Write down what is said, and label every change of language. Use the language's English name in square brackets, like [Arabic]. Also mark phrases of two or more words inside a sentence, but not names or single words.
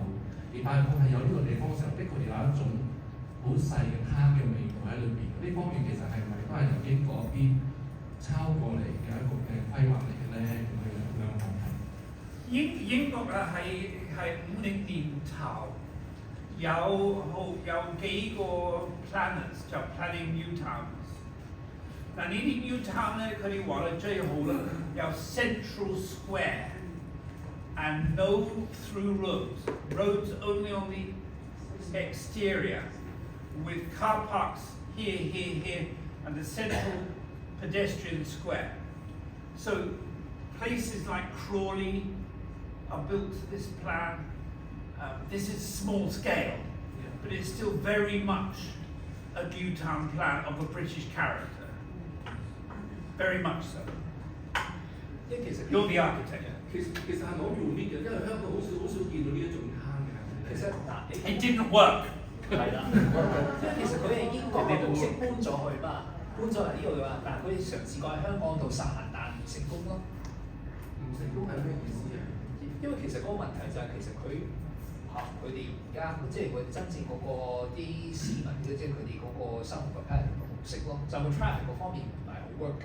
[Cantonese] 而泰國係有呢個地方嘅時候，的確有一種好細嘅攤嘅味道喺裏邊。呢方面其實係咪都係由英國邊抄過嚟嘅一個嘅規劃嚟嘅咧？咁樣問題。英國啊係50年頭有幾個 planners 就 [English] planning new towns。 [Cantonese] 嗱呢啲 [English] new town [Cantonese] 咧，佢哋話咧最好咧有 [English] central square and no through roads only on the exterior with car parks here and the central pedestrian square. So places like Crawley are built to this plan. This is small scale, but it's still very much a new town plan of a British character. Very much so. [Cantonese] 因為其實 [English] You're the architect. [Cantonese] 其實係我 unique 嘅，因為香港好少見到呢一種攤嘅。其實嗱， [English] It didn't work. [Cantonese] 係啦，因為其實佢係英國嘅模式搬咗去嘛，搬咗嚟呢度嘅話，但係佢哋嘗試過喺香港度實行，但唔成功咯。唔成功係咩意思啊？因為其實嗰個問題就係其實佢哋而家即係佢真正嗰個啲市民即係佢哋嗰個生活嘅 pattern 模式咯，就個 traffic 嗰方面唔係好 work 嘅。